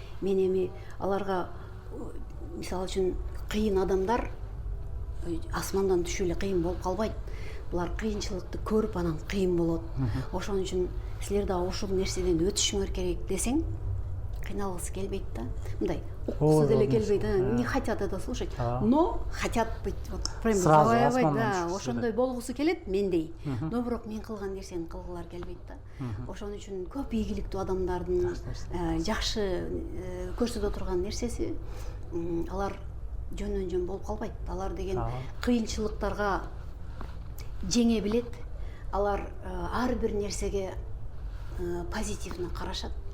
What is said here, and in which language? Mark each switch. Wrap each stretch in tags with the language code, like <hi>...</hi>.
<ky>Мен эми аларга мисалы үчүн кыйын адамдар асмандан түшүп эле кыйын болуп калбайт. Булар кыйынчылыкты көрүп анан кыйын болот. Ошон үчүн силер да ушул нерседен өтүшүңөр керек десең, кыйналгысы келбейт да. Мындай уккусу деле келбейт.</ky> <ru>Не хотят это слушать, но хотят быть вот прям завоевать, да,</ru> <ky>ошондой болгусу келет мендей. Но бирок мен кылган нерсени кылгылар келбейт да. Ошон үчүн көп ийгиликтүү адамдардын жакшы көрсөтө турган нерсеси, алар жөндөн жөн болуп калбайт. Алар деген кыйынчылыктарга жеңе билет. Алар ар бир нерсеге позитивно карашат.</ky>